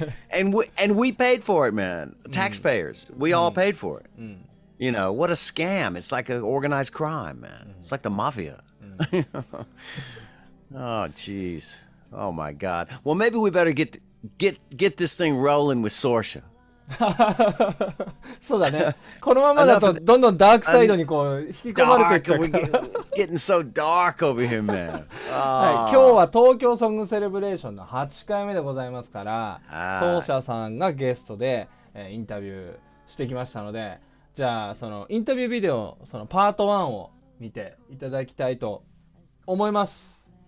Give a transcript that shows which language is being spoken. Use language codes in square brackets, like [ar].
[en] and we paid for it, man. Taxpayers. We all paid for it. You know, what a scam. It's like an organized crime, man. It's like the mafia. Oh, jeez. Oh, my God. Well, maybe we better get this thing rolling with Sorsha. [ja] そうだね。このままだとどんどんダークサイドにこう引き込まれていっちゃうから。 [en] It's getting so dark over here, man. [ja] はい、今日は東京ソングセレブレーションの8回目でございますから、奏者さんがゲストで、インタビューしてきましたので、じゃあそのインタビュービデオそのパート1を見ていただきたいと思います。